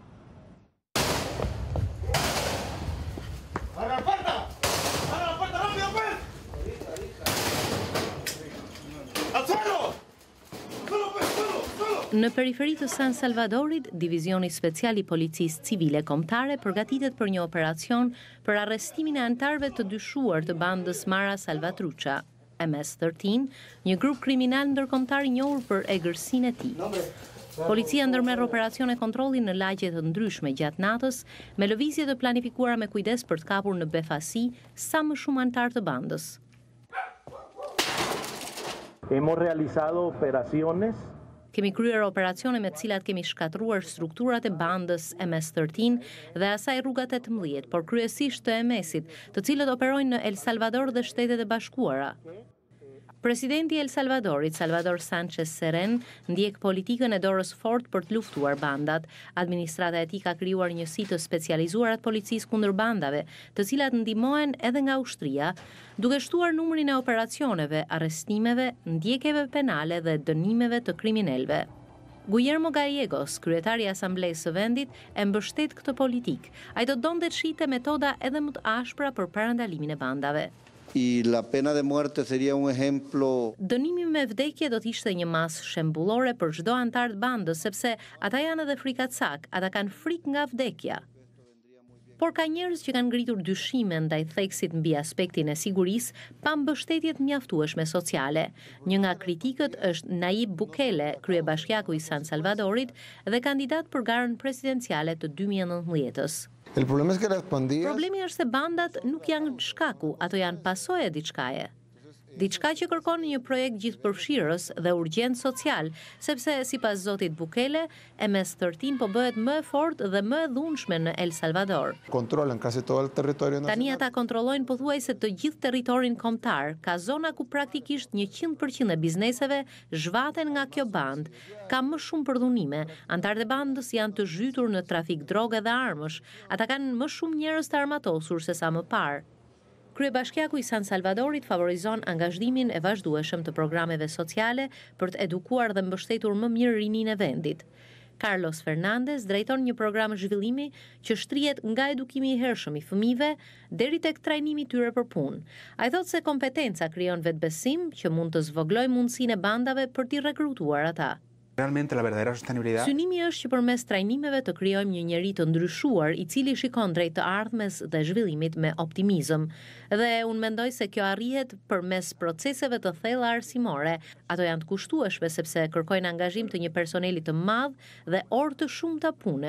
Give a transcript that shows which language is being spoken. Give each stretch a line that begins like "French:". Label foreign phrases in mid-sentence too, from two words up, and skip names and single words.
Albanian: Në periferi të San Salvadorit, divizioni special i policisë civile kombëtare përgatitet për një operacion për arrestimin e anëtarëve të dyshuar të bandës Mara Salvatrucha, MS-13, një grup kriminal ndërkombëtar i njohur për egërsinë e tij. Policia ndërmerr operacione kontrolli në lagje të ndryshme gjatë natës, me lëvizje të planifikuara me kujdes për të kapur në befasi sa më shumë anëtar të bandës.
Spanish: Hemos realizado operaciones.
Albanian: Kemi kryer operacione me të cilat kemi shkatruar strukturat e bandës MS-13 dhe asaj rrugat 18, por kryesisht të MS-it, të cilët operojnë në El Salvador dhe Shtetet e Bashkuara. Presidenti El Salvadorit, Salvador Sánchez Serén, ndjek politikën e dorës fort për të luftuar bandat. Administrata e tij ka krijuar njësi të specializuara të policisë kundër bandave, të cilat ndihmohen edhe nga ushtria, duke shtuar numrin e operacioneve, arrestimeve, ndjekjeve penale dhe dënimeve të kriminalëve. Guillermo Gallegos, kryetari i Asamblesë së vendit, e mbështet këtë politikë. Ai do donte të shihte metoda edhe më të ashpra për parandalimin e bandave.
Spanish: Y la pena de muerte sería un ejemplo.
Albanian: Dënimi me vdekje do të ishte një masë shembullore për çdo antar të bandës, sepse ata janë edhe frikacak, ata kanë frikë nga vdekja. Por ka njerëz që kanë ngritur dyshime ndaj theksit mbi aspektin e sigurisë pa mbështetjet mjaftueshme sociale. Një nga kritikët është Nayib Bukele, kryebashkiaku i San Salvadorit dhe kandidat për garën presidenciale të 2019-s. Problemi është se bandat nuk janë shkaku, ato janë pasojë e diçkaje. Diçka që kërkon një projekt gjithëpërfshirës dhe urgjent social, sepse sipas zotit Bukele, MS-13 po bëhet më e fortë dhe më e dhunshme në El Salvador.
Spanish: Controlan casi todo el territorio nacional.
Albanian: Tani ata kontrollojnë pothuajse të gjithë territorin kombëtar. Ka zona ku praktikisht 100% e bizneseve zhvaten nga kjo bandë. Ka më shumë përdhunime. Antarët e bandës janë të zhytur në trafik droge dhe armësh. Ata kanë më shumë njerëz të armatosur se sa më parë. Kryebashkiaku i San Salvadorit favorizon angazhimin e vazhdueshëm të programeve sociale për të edukuar dhe mbështetur më mirë rininë e vendit. Carlos Fernandez drejton një program zhvillimi që shtrihet nga edukimi i hershëm i fëmijëve deri tek trajnimi i tyre për punë. Ai thotë se kompetenca krijon vetbesim që mund të zvoglojë mundësinë e bandave për t'i rekrutuar ata.
Spanish: Realmente la verdadera sostenibilidad.
Albanian: Synimi është që përmes trajnimeve të krijojmë një njerëz të ndryshuar, i cili shikon drejt të ardhmes dhe zhvillimit me optimizëm. Dhe unë mendoj se kjo arrihet përmes proceseve të thella arsimore. Ato janë të kushtueshme sepse kërkojnë angazhim të një personeli të madh dhe orë të shumta pune.